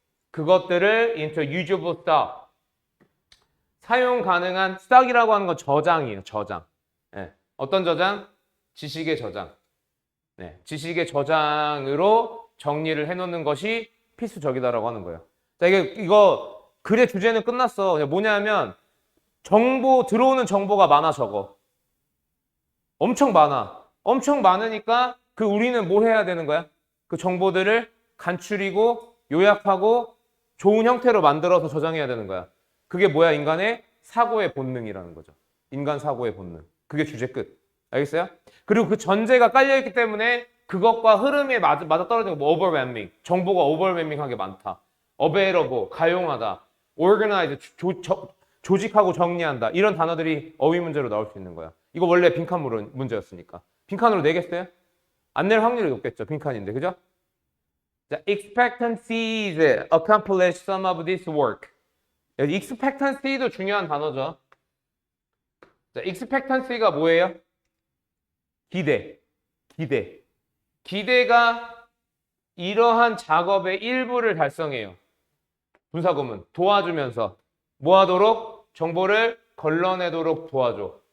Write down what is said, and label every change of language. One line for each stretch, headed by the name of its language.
Korean: 그것들을
English: into usable stock.
Korean: 사용 가능한 stock이라고 하는 건 저장이에요. 저장. 네. 어떤 저장? 지식의 저장. 네. 지식의 저장으로 정리를 해놓는 것이 필수적이다라고 하는 거예요. 자, 이거 글의 주제는 끝났어. 뭐냐면 들어오는 정보가 많아, 적어. 엄청 많아. 엄청 많으니까 우리는 뭘 해야 되는 거야? 그 정보들을 간추리고 요약하고 좋은 형태로 만들어서 저장해야 되는 거야. 그게 뭐야? 인간의 사고의 본능이라는 거죠. 인간 사고의 본능. 그게 주제 끝. 알겠어요? 그리고 그 전제가 깔려있기 때문에 그것과 흐름에 맞아떨어지는 거, overwhelming. 정보가 overwhelming하게 많다. available, 가용하다. organize, 조직하고 정리한다. 이런 단어들이 어휘 문제로 나올 수 있는 거야. 이거 원래 빈칸 문제였으니까. 빈칸으로 내겠어요? 안 낼 확률이 높겠죠. 빈칸인데. 그죠?
English: 자, expectancies accomplish some of this work.
Korean: expectancy도 중요한 단어죠. 자, expectancy가 뭐예요? 기대. 기대가 이러한 작업의 일부를 달성해요. 분사구문 도와주면서 뭐 하도록? 정보를 걸러내도록 도와줘.